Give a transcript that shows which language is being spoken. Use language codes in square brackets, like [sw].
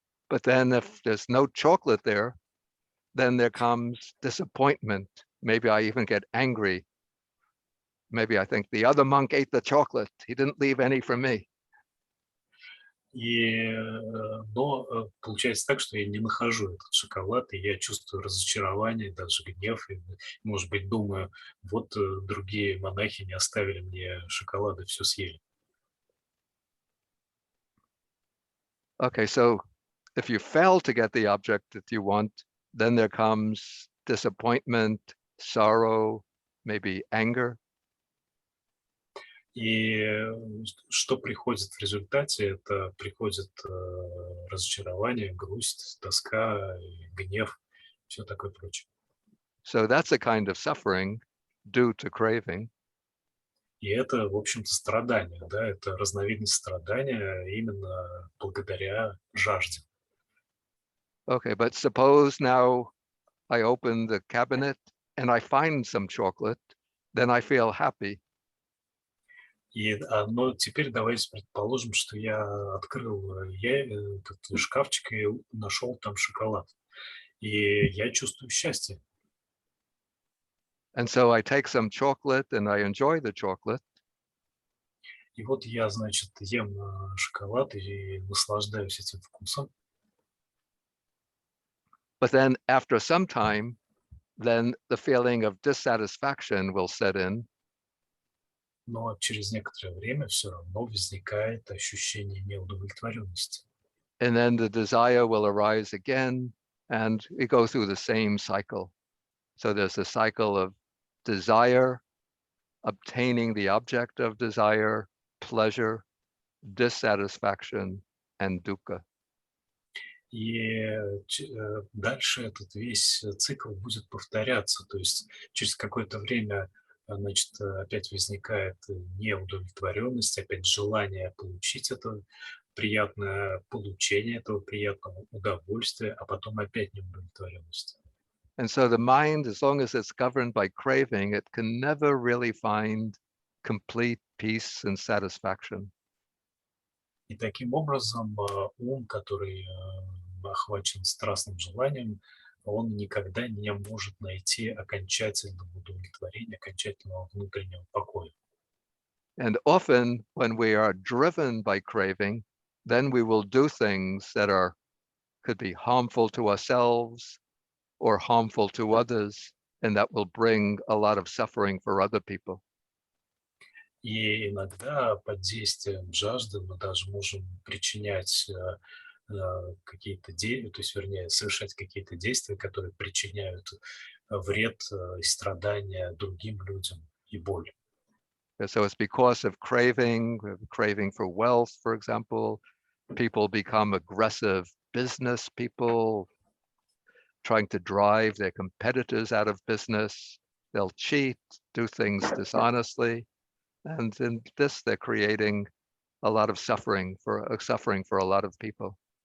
[en] But then if there's no chocolate there, then there comes disappointment. Maybe I even get angry. Maybe I think the other monk ate the chocolate. He didn't leave any for me. [ru] Но получается так, что я не нахожу этот шоколад, и я чувствую разочарование, даже гнев, и, может быть, думаю, вот другие монахи не оставили мне шоколада, все съели. [en] Okay, so if you fail to get the object that you want, then there comes disappointment, sorrow, maybe anger. [ru] И что приходит в результате? Это приходит разочарование, грусть, тоска, гнев, все такое прочее. [en] So that's a kind of suffering due to craving. [ru] И это, в общем-то, страдание, да, это разновидность страдания именно благодаря жажде. [en] Okay, but suppose now I open the cabinet and I find some chocolate, then I feel happy. [ru] Но теперь давайте предположим, что я открыл этот шкафчик и нашел там шоколад. И я чувствую счастье. [en] And so I take some chocolate and I enjoy the chocolate. [ru] И вот я, значит, ем шоколад и наслаждаюсь этим вкусом. [en] But then after some time, then the feeling of dissatisfaction will set in. [ru] но через некоторое время все равно возникает ощущение неудовлетворенности. [en] And then the desire will arise again, and we go through the same cycle. So there's a cycle of desire, obtaining the object of desire, pleasure, dissatisfaction, and dukkha. [ru] И дальше этот весь цикл будет повторяться. То есть через какое-то время, значит, опять возникает неудовлетворенность, опять желание получить это приятное получение этого приятного удовольствия, а потом опять неудовлетворенность. [en] And so the mind, as long as it's governed by craving, it can never really find complete peace and satisfaction. [ru] И таким образом ум, который охвачен страстным желанием, он никогда не может найти окончательного удовлетворения, окончательного внутреннего покоя. [en] And often when we are driven by craving, then we will do things that could be harmful to ourselves or harmful to others, and that will bring a lot of suffering for other people. [ru] И иногда под действием жажды мы даже можем причинять какие-то действия, то есть, вернее, совершать какие-то действия, которые причиняют вред и страдания другим людям и боль. [en] So it's because of craving for wealth, for example. People become aggressive business people, trying to drive their competitors out of business. They'll cheat, do things dishonestly. And in this, they're creating a lot of suffering for a lot of people.